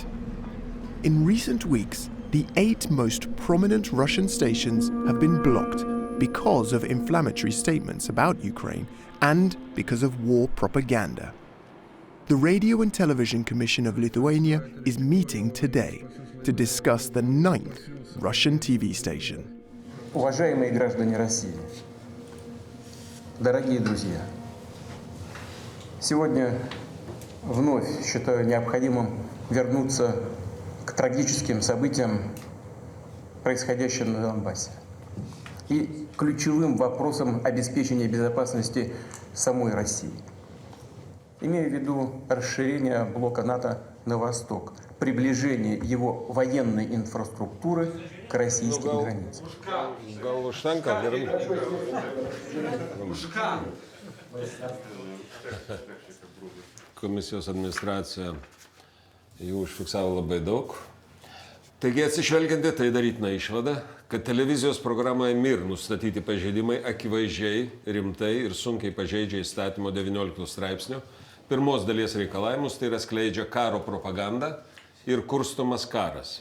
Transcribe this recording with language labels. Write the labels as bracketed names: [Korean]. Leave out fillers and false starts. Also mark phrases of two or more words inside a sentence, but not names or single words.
[English] In recent weeks, the 8 most prominent Russian stations have been blocked because of inflammatory statements about Ukraine and because of war propaganda. The Radio and Television Commission of Lithuania is meeting today to discuss the 9th Russian TV station. [Russian] Уважаемые граждане России, Дорогие друзья, сегодня вновь считаю необходимым вернуться к трагическим событиям, происходящим на Донбассе, и ключевым вопросам обеспечения безопасности самой России. Имея в виду расширение блока НАТО на восток, приближение его военной инфраструктуры к российским границам. [Lithuanian] Komisijos administracija jau užfiksavo labai daug. Taigi atsižvelgiant į tai darytina išvada, kad televizijos programoje MIR nustatyti pažeidimai akivaizdžiai, rimtai ir sunkiai pažeidžia įstatymo 19 straipsnio pirmos dalies reikalavimus, tai yra skleidžia karo propagandą ir kurstomas karas.